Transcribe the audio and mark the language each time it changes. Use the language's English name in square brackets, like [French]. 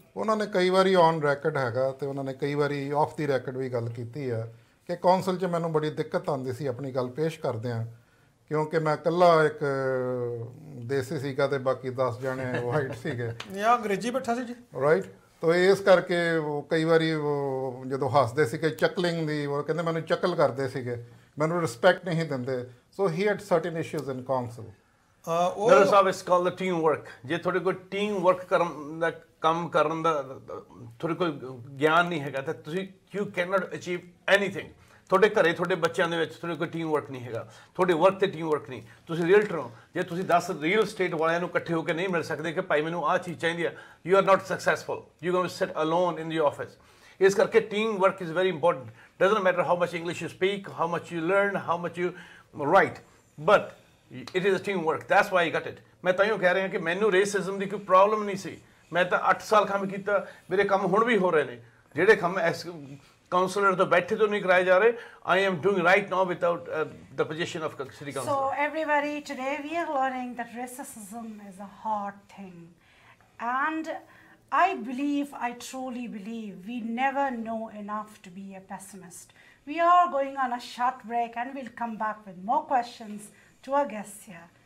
[Punjabi] ਉਹਨਾਂ ਨੇ ਕਈ ਵਾਰੀ ਔਨ ਰੈਕਡ ਹੈਗਾ ਤੇ ਉਹਨਾਂ ਨੇ ਕਈ ਵਾਰੀ ਆਫ ਦੀ ਰੈਕਡ ਵੀ ਗੱਲ ਕੀਤੀ ਆ ਕਿ ਕੌਂਸਲ 'ਚ ਮੈਨੂੰ ਬੜੀ ਦਿੱਕਤ ਆਉਂਦੀ ਸੀ ਆਪਣੀ ਗੱਲ ਪੇਸ਼ ਕਰਦਿਆਂ ਕਿਉਂਕਿ ਮੈਂ ਇਕੱਲਾ ਇੱਕ ਦੇਸੀ ਸੀਗਾ ਤੇ ਬਾਕੀ 10 ਜਣੇ ਵਾਈਟ ਸੀਗੇ ਜਾਂ ਅੰਗਰੇਜ਼ੀ ਬੈਠਾ ਸੀ ਜੀ ਰਾਈਟ ਤੋ ਇਸ ਕਰਕੇ ਉਹ ਕਈ ਵਾਰੀ ਉਹ ਜਦੋਂ ਹੱਸਦੇ ਸੀਗੇ ਚੱਕਲਿੰਗ ਦੀ ਉਹ ਕਹਿੰਦੇ ਮੈਨੂੰ ਚੱਕਲ ਕਰਦੇ ਸੀਗੇ ਮੈਨੂੰ ਰਿਸਪੈਕਟ ਨਹੀਂ ਦਿੰਦੇ [English] So he had certain issues in council There is always called the team work. [Punjabi] ਜੇ ਤੁਹਾਡੇ ਕੋਲ ਟੀਮ ਵਰਕ ਕਰਨ ਦਾ ਕੰਮ ਕਰਨ ਦਾ ਤੁਹਾਡੇ ਕੋਲ ਗਿਆਨ ਨਹੀਂ ਹੈਗਾ ਤਾਂ ਤੁਸੀਂ [English] you cannot achieve anything. [Punjabi] ਤੁਹਾਡੇ ਘਰੇ ਤੁਹਾਡੇ ਬੱਚਿਆਂ ਦੇ ਵਿੱਚ ਤੁਹਾਡੇ ਕੋਈ ਟੀਮ ਵਰਕ ਨਹੀਂ ਹੈਗਾ, ਤੁਹਾਡੇ ਵਰਕ ਤੇ ਟੀਮ ਵਰਕ ਨਹੀਂ, ਤੁਸੀਂ ਰੀਅਲਟਰ ਹੋ, ਜੇ ਤੁਸੀਂ 10 ਰੀਅਲ ਸਟੇਟ ਵਾਲਿਆਂ ਨੂੰ ਇਕੱਠੇ ਹੋ ਕੇ ਨਹੀਂ ਮਿਲ ਸਕਦੇ ਕਿ ਭਾਈ ਮੈਨੂੰ ਆਹ ਚੀਜ਼ ਚਾਹੀਦੀ ਆ, [English] You are not successful, you going to sit alone in the office. [Punjabi] ਇਸ ਕਰਕੇ [English] Team work is very important. Doesn't matter how much English you speak, how much you learn, how much you write, but it is a team work, that's why I got it. [Punjabi] ਮੈਂ ਤਾਂਹੀਓ ਕਹਿ ਰਿਹਾ ਕਿ ਮੈਨੂੰ racism ਦੀ ਕੋਈ problem ਨਹੀਂ ਸੀ, ਮੈਂ ਤਾਂ 8 ਸਾਲ ਕੰਮ ਕੀਤਾ, ਮੇਰੇ ਕੰਮ ਹੁਣ ਵੀ ਹੋ ਰਹੇ ਨੇ, ਜਿਹੜੇ ਕੰਮ ਕਾਉਂਸਲਰ ਤੋਂ ਬੈਠੇ ਤੋਂ ਨਹੀਂ ਕਰਾਏ ਜਾ ਰਹੇ। [English] I am doing right now without the position of city councillor. So everybody, today we are learning that racism is a hard thing, and I truly believe we never know enough to be a pessimist. We are going on a short break and we'll come back with more questions to our guests here.